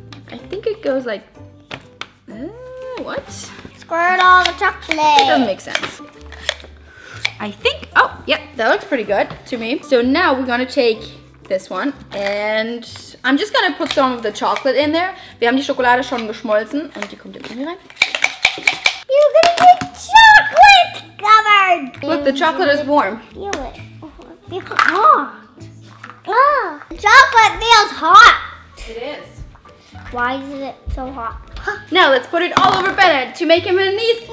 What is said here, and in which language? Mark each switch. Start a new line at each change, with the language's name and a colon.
English: I think it goes like, what? Squirt all the It doesn't chocolate. make sense. I think, oh, yep, that looks pretty good to me. So now we're gonna take this one and I'm just gonna put some of the chocolate in there.
German: Wir haben die Schokolade schon geschmolzen und die kommt jetzt in hier rein.
English: You're gonna get chocolate covered. Look, the chocolate is warm. Feel it. Feel hot. Oh, chocolate feels hot. It is. Why is it so hot? Now let's put it all over Bennett to make him an Easter